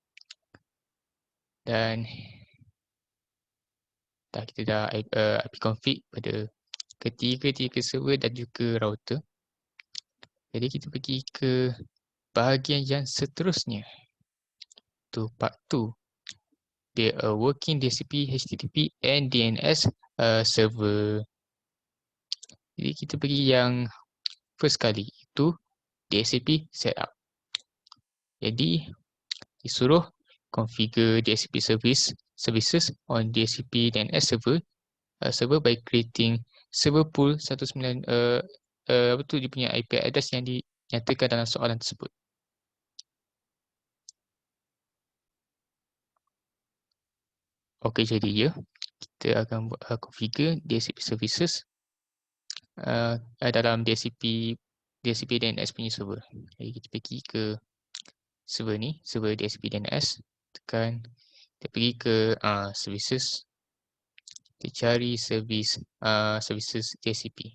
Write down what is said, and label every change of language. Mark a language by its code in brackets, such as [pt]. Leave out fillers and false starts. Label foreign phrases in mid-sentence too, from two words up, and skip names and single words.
[ms] Dan kita dah [en] IP config [ms] pada ketiga-tiga server dan juga router. Jadi kita pergi ke bahagian yang seterusnya. [en] Tu part 2. Dia working DHCP, HTTP and DNS server. [ms] Jadi kita pergi yang first kali, itu DHCP setup. Jadi disuruh [en] configure DHCP services on DHCP DNS server by creating server pool [ms] 19 apa tu dia punya [en] IP address [ms] yang dinyatakan dalam soalan tersebut. Okey, jadi ya, kita akan [en] configure DHCP services [ms] dalam DHCP DHCP DNS punya server. Jadi kita pergi ke server ni, server DHCP DNS, tekan, kita pergi ke services, kita cari [en] services DHCP.